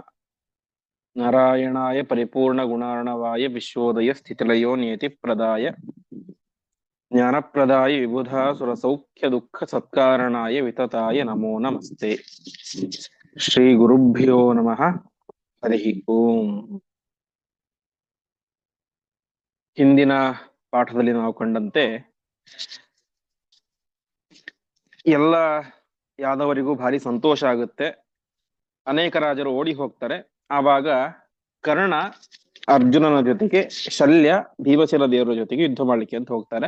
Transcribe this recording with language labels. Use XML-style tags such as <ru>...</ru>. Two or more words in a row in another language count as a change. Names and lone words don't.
<sa>नारायणाय परिपूर्णगुणार्णवाय विश्वोदय स्थितिलयो नियतिप्रदाय ज्ञानप्रदाय विबुधा सुरसौख्य सत्कारणाय वितताय नमो नमस्ते। श्रीगुरुभ्यो नमः। हरिः ओम्।</sa> <kn>ಹಿಂದಿನ ಪಾಠದಲ್ಲಿ ನಾವು ಕಂಡಂತೆ ಎಲ್ಲ ಯಾದವರಿಗೂ ಭಾರಿ ಸಂತೋಷ ಆಗುತ್ತೆ. ಅನೇಕ ರಾಜರು ಓಡಿ ಹೋಗ್ತಾರೆ. ಆವಾಗ ಕರ್ಣ ಅರ್ಜುನನ ಜೊತೆಗೆ, ಶಲ್ಯ ಭೀಮಸೇನ ದೇವರ ಜೊತೆಗೆ ಯುದ್ಧ ಮಾಡ್ಲಿಕ್ಕೆ ಅಂತ ಹೋಗ್ತಾರೆ.</kn>